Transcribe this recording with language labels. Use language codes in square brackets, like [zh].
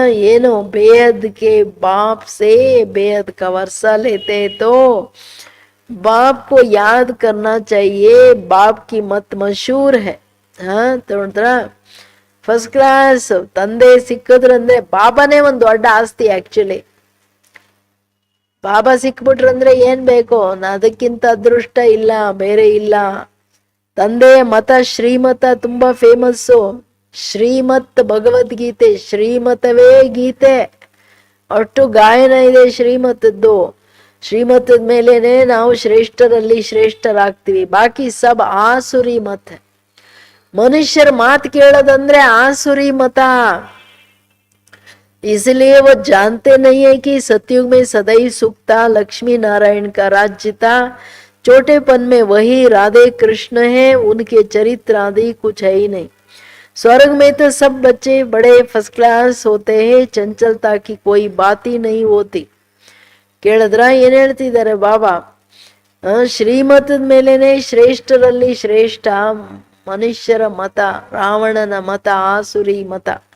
[hi] ಏನು ಬೇಹದ್ ಕೆ बाप से बेहद का वर्षा लेते तो बाप को याद करना चाहिए. बाप की मत मशहूर है. [kn] ನೋಡ್ರ ಫಸ್ಟ್ ಕ್ಲಾಸ್ ತಂದೆ ಸಿಕ್ಕಿದ್ರಂದ್ರೆ ಬಾಬಾನೇ ಒಂದು ದೊಡ್ಡ ಆಸ್ತಿ. ಆಕ್ಚುಲಿ ಬಾಬಾ ಸಿಕ್ಬಿಟ್ರಂದ್ರೆ ಏನ್ ಬೇಕು? ಅದಕ್ಕಿಂತ ಅದೃಷ್ಟ ಇಲ್ಲ, ಬೇರೆ ಇಲ್ಲ. ತಂದೆಯ ಮತ ಶ್ರೀಮತ ತುಂಬಾ ಫೇಮಸ್ಸು. ಶ್ರೀಮತ್ ಭಗವದ್ಗೀತೆ, ಶ್ರೀಮತವೇ ಗೀತೆ. ಅಷ್ಟು ಗಾಯನ ಇದೆ ಶ್ರೀಮತದ್ದು. ಶ್ರೀಮತದ ಮೇಲೇನೆ ನಾವು ಶ್ರೇಷ್ಠರಲ್ಲಿ ಶ್ರೇಷ್ಠರಾಗ್ತೀವಿ. ಬಾಕಿ ಸಬ್ ಆಸುರಿ ಮತ. ಮನುಷ್ಯರ ಮಾತು ಕೇಳೋದಂದ್ರೆ ಆಸುರಿ ಮತ. [hi] इसलिए वो जानते नहीं है कि सतयुग में सदैव सुख था, लक्ष्मी नारायण का राज्य था. छोटेपन में वही राधे कृष्ण है, उनके चरित्र आदि कुछ है ही नहीं. स्वर्ग में तो सब बच्चे बड़े फर्स्ट क्लास होते हैं, चंचलता की कोई बात ही नहीं होती. [kn] ಕೇಳಿದ್ರ ಏನ್ ಹೇಳ್ತಿದ್ದಾರೆ ಬಾಬಾ? ಶ್ರೀಮತದ ಮೇಲೇನೆ ಶ್ರೇಷ್ಠರಲ್ಲಿ ಶ್ರೇಷ್ಠ ಮನುಷ್ಯರ ಮತ, ರಾವಣನ ಮತ, ಆಸುರಿ ಮತ.